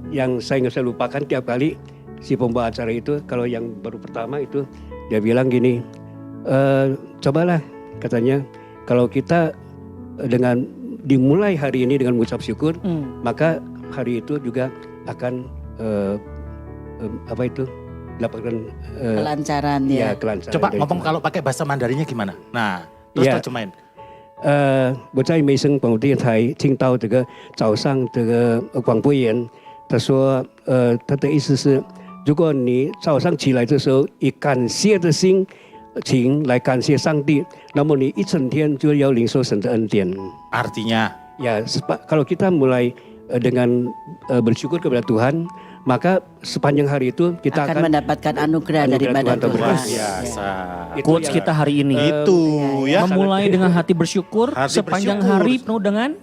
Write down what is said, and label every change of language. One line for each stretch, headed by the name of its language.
Indonesian: Yang saya nggak bisa lupakan tiap kali si pembawa acara itu, kalau yang baru pertama itu dia bilang gini, cobalah katanya kalau kita dengan dimulai hari ini dengan mengucap syukur, maka hari itu juga akan apa itu dapatkan kelancaran ya. Kelancaran. Coba ngomong kalau pakai bahasa Mandarinnya gimana? Nah, terus terjemahin.
Chinese: 我在梅森广播电台听到这个早上这个广播员，他说，他的意思是，如果你早上起来的时候以感谢的心情来感谢上帝，那么你一整天就要领受神的恩典。
Indonesian: Artinya? Ya, kalau kita mulai dengan bersyukur kepada Tuhan, maka sepanjang hari itu kita akan mendapatkan anugerah daripada Tuhan. Tuhan. Biasa. Quotes kita hari ini. Itu ya. Memulai dengan hati bersyukur, Hati sepanjang bersyukur. hari penuh dengan